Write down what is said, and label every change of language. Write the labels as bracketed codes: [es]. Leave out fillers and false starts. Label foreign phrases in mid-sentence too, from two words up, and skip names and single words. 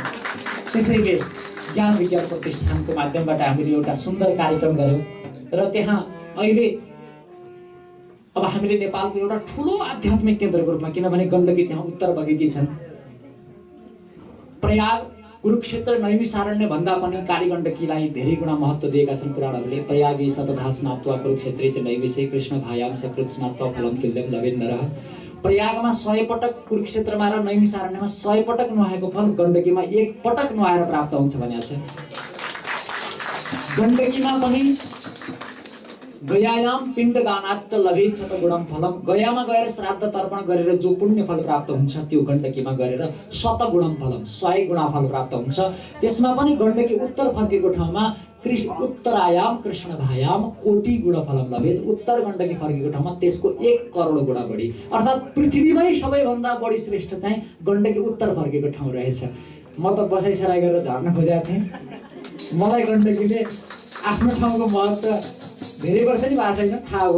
[ne] त्यसैले ज्ञान विज्ञान प्रतिष्ठानको माध्यमबाट हामीले एउटा सुन्दर कार्यक्रम गऱ्यौँ र त्यहाँ अहिले अब हामीले नेपालको एउटा ठुलो आध्यात्मिक केन्द्रको रूपमा, किनभने गण्डकी त्यहाँ उत्तर बगेकी छन्, प्रयाग, कुरुक्षेत्र, नैमिषारण्य भन्दा पनि कालीगण्डकीलाई धेरै गुणा महत्त्व दिएका छन् पुराणहरूले। [sa] प्रयागी शतधा स्नात्वा कुरुक्षेत्रे च नैमिषे कृष्ण भायाम सकृत स्नात्वा फलम तुल्यम लवेन नरः। [ne] प्रयागमा 100 पटक, कुरुक्षेत्रमा र नैमिषारण्यमा 100 पटक नुहाएको फल गण्डकीमा 1 पटक नुहाएर प्राप्त हुन्छ भनेको छ। गण्डकीमा पनि [sa] गयायाम पिण्डदानाच्च लभेत शतगुणम फलम, [ne] गयामा गएर श्राद्ध तर्पण गरेर जो पुण्य फल प्राप्त हुन्छ त्यो गण्डकीमा गरेर 100 फलम, 100 गुणा फल प्राप्त हुन्छ। त्यसमा पनि गण्डकी उत्तर फर्केको ठाउँमा [sa] उत्तरायाम कृष्ण भायाम कोटि गुण फलम लभेत, [ne] उत्तर गण्डकी फर्केको ठाउँमा त्यसको 1 करोड गुणा बढी, अर्थात् पृथ्वीमै सबैभन्दा बढी श्रेष्ठ चाहिँ गण्डकी उत्तर फर्केको ठाउँ रहेछ। म त बसाइसराई गरेर झर्न खोजेको थिएँ, मलाई गण्डकीले आफ्नो ठाउँको महत्त्व धेरै वर्ष नि भएको छैन थाहा हो।